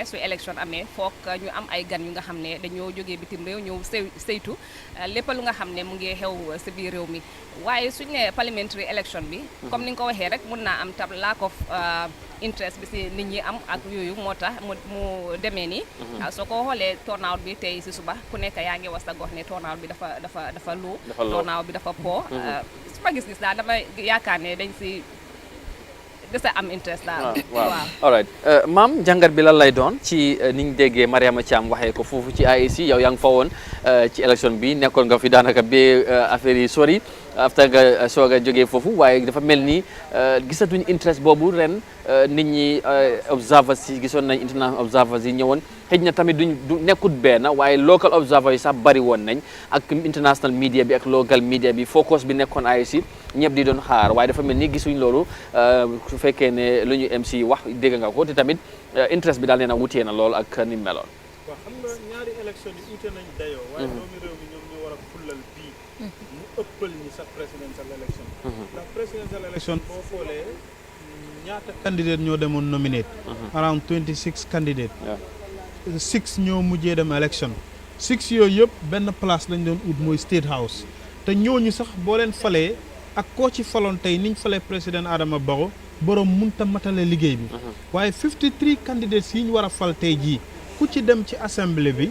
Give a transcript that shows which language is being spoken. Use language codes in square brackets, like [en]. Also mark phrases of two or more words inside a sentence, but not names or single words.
[wo] su élection amee foog ñu am ay gan yu nga xam ne dañoo jógee bitim réew ñëw saytu lépp lu nga xam ne mu ngi xew si biir réew mi waaye suñu ne [en] parliamentary election [wo] bi comme ni nga ko waxee rek mun naa am tab [en] lack of interest [wo] bi si nit ñi am ak yooyu moo tax mu demee nii soo ko xoolee turnout bi tey si suba ku nekk yaa ngi was sa gox ne turnout bi dafa low turnout bi dafa po su ma gis-gis daal dama yaakaar ne dese am interest daal. waaw [en] all right [wo] maam jàngat bi lan lay doon ci ni ñu déggee Mariama Thiam waxee ko foofu ci IEC yow yaa ngi fa woon ci élection bi nekkoon nga fi daanaka ba affaire yi sori after nga soog a jógee foofu waaye dafa mel ni gisatuñ interest boobu ren nit ñi observers yi gisoon nañ [en] international observers [wo] yi ñëwoon xëj na tamit du nekkut benn waaye [en] local observers [wo] yi sax bari woon nañ ak [en] international media [wo] bi ak [en] local media [wo] bi focus bi nekkoon IEC ñëpp di doon xaar waaye dafa mel ni gisuñ loolu su fekkee ne lu ñu MC wax dégg nga ko te tamit interest bi daal nee na wutee na lool ak ni mu meloon. waaw xam nga ñaari élection yi ute nañ dayoo. waaye doomi réew mi ñoom ñoo war a fullal bii. mu ëppal ñi sax [en] presidential election. [wo] ndax [en] presidential election [wo] boo xoolee ñaata candidate ñoo demoon nominate. [en] around 26 candidate. [wo] 6 ñoo mujjee dem election. 6 yooyu yëpp benn place lañ doon ut mooy State House te ñooñu sax boo leen falee ak koo ci faloon tey niñ falee président Adama Barrow borom munta matale liggéey bi. waaye 53 candidates yi ñu war a fal tey jii ku ci dem ci assemblée bi.